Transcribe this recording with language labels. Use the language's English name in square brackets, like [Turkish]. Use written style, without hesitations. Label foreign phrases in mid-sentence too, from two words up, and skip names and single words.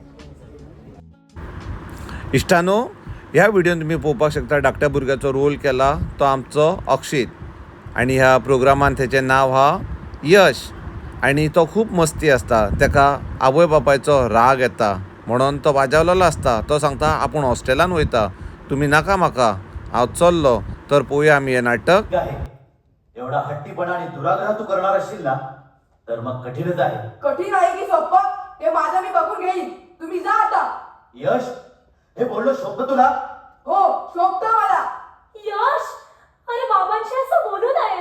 [Konkani] इश्टानो ह्या व्हिडिओन तुम्ही पळोवपाक शकता धाकट्या भुरग्याचो रोल केला तो आमचो अक्षित. आनी ह्या प्रोग्रामान तेचें नांव हा यश. आनी तो खूब मस्ती आसता. ताका आवय बापायचो राग येता म्हणून तो वाजवलेलो आसता. तो सांगता आपूण हॉस्टेलान वयता तुमी नाका म्हाका हांव चल्लो. तर पळोवया आमी हें नाटक. [Marathi] एवढा हट्टीपणा आणि दुराग्रह तू करणार असशील ना तर मग कठीणच आहे. कठीण आहे की सोपं ते माझं मी बघून घेईन. तुम्ही जा आता. यश हे बोलणं शोभतं तुला. हो शोभतं मला. यश अरे बाबांशी असं बोलू नये.